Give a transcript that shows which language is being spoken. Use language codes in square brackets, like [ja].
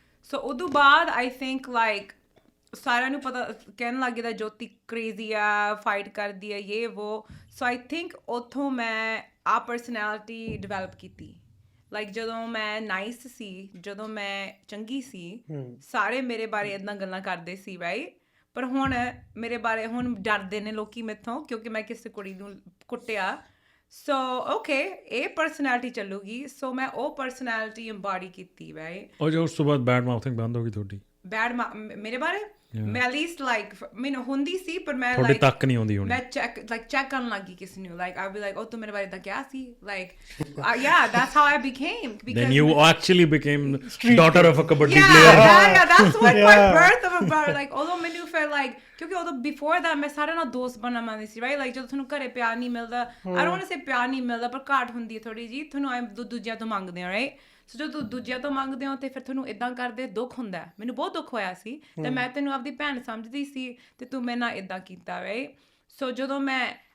[pa] so ਉਦੋਂ ਬਾਅਦ [en] I think like [pa] ਸਾਰਿਆਂ ਨੂੰ ਪਤਾ ਕਹਿਣ ਲੱਗ ਗਿਆ ਜੋਤੀ ਕ੍ਰੇਜ਼ੀ ਆ ਫਾਈਟ ਕਰਦੀ ਆ ਇਹ ਵੋ [en] so I think [pa] ਉੱਥੋਂ ਮੈਂ ਆ ਪਰਸਨੈਲਿਟੀ ਡਿਵੈਲਪ ਕੀਤੀ ਲਾਈਕ ਜਦੋਂ ਮੈਂ ਨਾਈਸ ਸੀ ਜਦੋਂ ਮੈਂ ਚੰਗੀ ਸੀ ਸਾਰੇ ਮੇਰੇ ਬਾਰੇ ਇੱਦਾਂ ਗੱਲਾਂ ਕਰਦੇ ਸੀ ਰਾਈਟ ਪਰ ਹੁਣ ਮੇਰੇ ਬਾਰੇ ਹੁਣ ਡਰਦੇ ਨੇ ਲੋਕੀ ਮੈਥੋਂ ਕਿਉਂਕਿ ਮੈਂ ਕਿਸੇ ਕੁੜੀ ਨੂੰ ਕੁੱਟਿਆ ਸੋ ਓਕੇ ਇਹ ਪਰਸਨੈਲਿਟੀ ਚੱਲੂਗੀ ਸੋ ਮੈਂ ਉਹ ਪਰਸਨੈਲਿਟੀ ਇੰਬਾਡੀ ਕੀਤੀ ਰਾਈਟ ਉਹ ਜੋ ਉਸ ਤੋਂ ਬਾਅਦ ਬੈਡ ਮਾਊਥਿੰਗ ਬੰਦ ਹੋ ਗਈ ਤੁਹਾਡੀ ਬੈਡ ਮੇਰੇ ਬਾਰੇ ਮੈਂ at least like ਮੈਨੂੰ ਹੁੰਦੀ ਸੀ ਪਰ ਮੈਂ ਤੁਹਾਡੇ ਤੱਕ ਨਹੀਂ ਆਉਂਦੀ ਹੁਣ ਮੈਂ ਚੈੱਕ ਕਰਨ ਲੱਗੀ ਕਿਸੇ ਨੂੰ [en] like I'll be like oh [pa] ਤੂੰ ਮੇਰੇ ਬਾਰੇ ਤਾਂ ਕਿਹਾ ਸੀ [en] like yeah that's how I became because then you actually became daughter of a kabaddi player yeah that's what my birth of a brother like although [pa] ਮੈਨੂੰ felt like ਕਿਉਂਕਿ ਉਦੋਂ before that ਮੈਂ ਸਾਰਿਆਂ ਨਾਲ ਦੋਸਤ ਬਣਨਾ ਮੰਨਦੀ ਸੀ right like ਜਦੋਂ ਤੁਹਾਨੂੰ ਘਰੇ ਪਿਆਰ ਨਹੀਂ ਮਿਲਦਾ [en] I don't want to say [pa] ਪਿਆਰ ਨਹੀਂ ਮਿਲਦਾ ਪਰ ਘਾਟ ਹੁੰਦੀ ਹੈ ਥੋੜੀ ਜੀ ਤੁਹਾਨੂੰ ਦੂਜਿਆਂ ਤੋਂ ਮੰਗਦੇ ਆ right ਸੋ ਜਦੋਂ ਦੂਜਿਆਂ ਤੋਂ ਮੰਗਦੇ ਹੋ ਤੇ ਫਿਰ ਤੁਹਾਨੂੰ ਇੱਦਾਂ ਕਰਦੇ ਦੁੱਖ ਹੁੰਦਾ ਮੈਨੂੰ ਬਹੁਤ ਦੁੱਖ ਹੋਇਆ ਸੀ ਤੇ ਮੈਂ ਤੈਨੂੰ ਆਪਦੀ ਭੈਣ ਸਮਝਦੀ ਸੀ ਤੇ ਤੂੰ ਮੇਰੇ ਨਾਲ ਇੱਦਾਂ ਕੀਤਾ ਰਾਈਟ ਸੋ ਜਦੋਂ ਮੈਂ